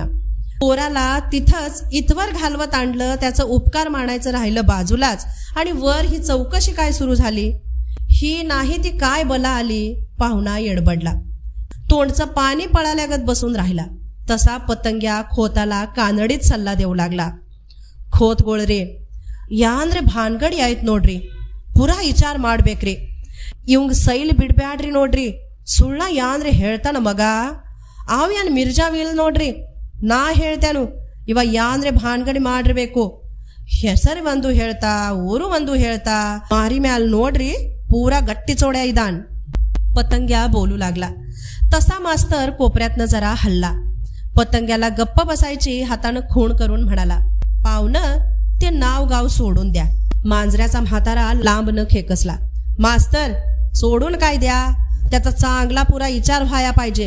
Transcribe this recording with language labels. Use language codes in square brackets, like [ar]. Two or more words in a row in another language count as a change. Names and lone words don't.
[mr] पोराला तिथंच इथवर घालवत आणलं, त्याचं उपकार मानायचं राहिलं बाजूलाच, आणि वर ही चौकशी काय सुरू झाली? ही नाही ती काय बला आली? पाहुणा येडबडला. तोंडचं पाणी पळाल्यागत बसून राहिला. तसा पतंग्या खोताला कानडीत सल्ला देऊ लागला. खोत गोळरे, [kn] ಯಾಂದ್ರೆ ಭಾನ್ಗಡಿ ಆಯ್ತು ನೋಡ್ರಿ, ಪುರಾ ವಿಚಾರ ಮಾಡ್ಬೇಕ್ರಿ. ಇವಂಗ ಸೈಲ್ ಬಿಡ್ಬ್ಯಾಡ್ರಿ ನೋಡ್ರಿ, ಸುಳ್ಳ ಯಾಂದ್ರೆ ಹೇಳ್ತಾನ ಮಗ, ಅವ ಏನ್ ಮಿರ್ಜಾವಿಲ್ ನೋಡ್ರಿ. ನಾ ಹೇಳ್ತೇನು, ಇವ ಯಾಂದ್ರೆ ಭಾನ್ಗಡಿ ಮಾಡಿರ್ಬೇಕು. ಹೆಸರು ಒಂದು ಹೇಳ್ತಾ, ಊರು ಒಂದು ಹೇಳ್ತಾ, ಮಾರಿ ಮ್ಯಾಲ್ ನೋಡ್ರಿ ಪುರಾ ಗಟ್ಟಿ ಚೋಡ್ಯಾ ಇದಾನ. [mr] पतंग्या बोलू लागला. तसा मास्तर कोपऱ्यातनं जरा हल्ला. पतंग्याला गप्प बसायची हातानं खूण करून म्हणाला, पाहुणं ते नाव गाव सोडून द्या. मांजऱ्याचा म्हातारा लांब न खेकसला. मास्तर सोडून काय द्या, त्याचा चांगला पुरा विचार व्हाया पाहिजे.